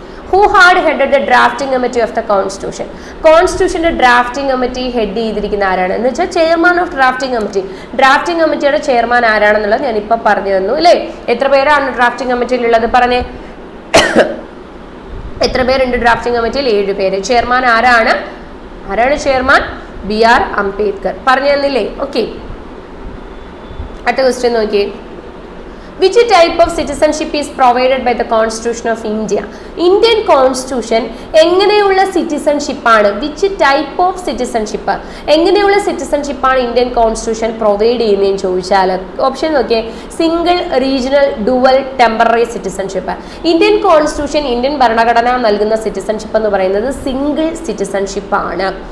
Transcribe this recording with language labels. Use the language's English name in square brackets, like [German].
[English] Who had headed the drafting committee of the constitution? [Malayalam] കോൺസ്റ്റിറ്റ്യൂഷന്റെ drafting committee head ചെയ്തിരിക്കുന്ന ആരാണ് എന്ന് വെച്ചാൽ [English] Chairman of drafting committee. [Malayalam] Drafting കമ്മിറ്റിയുടെ chairman ആരാണെന്നുള്ളത് ഞാൻ ഇപ്പൊ പറഞ്ഞു തന്നു അല്ലേ? എത്ര പേരാണ് ഡ്രാഫ്റ്റിംഗ് കമ്മിറ്റിയിലുള്ളത്? പറഞ്ഞേ, എത്ര പേരുണ്ട് ഡ്രാഫ്റ്റിംഗ് കമ്മിറ്റിയിൽ? 7 പേര്. ചെയർമാൻ ആരാണ്? ചെയർമാൻ? BR അംബേദ്കർ. പറഞ്ഞു തന്നില്ലേ? ഓക്കെ, അടുത്ത ക്വസ്റ്റ്യൻ നോക്കിയേ. [English] Which type of citizenship is provided by the Constitution of India? [Malayalam] Indian Constitution എങ്ങനെയുള്ള സിറ്റിസൺഷിപ്പ് ആണ്? [English] which type of citizenship, [Malayalam] എങ്ങനെയുള്ള സിറ്റിസൺഷിപ്പ് ആണ് ഇന്ത്യൻ കോൺസ്റ്റിറ്റ്യൂഷൻ പ്രൊവൈഡ് ചെയ്യുന്നതെന്ന് ചോദിച്ചാൽ ഓപ്ഷൻ നോക്കിയേ. Single, regional, dual, temporary citizenship. Indian constitution, Indian ഭരണഘടന നൽകുന്ന citizenship എന്ന് പറയുന്നത് സിംഗിൾ സിറ്റിസൺഷിപ്പ് ആണ്.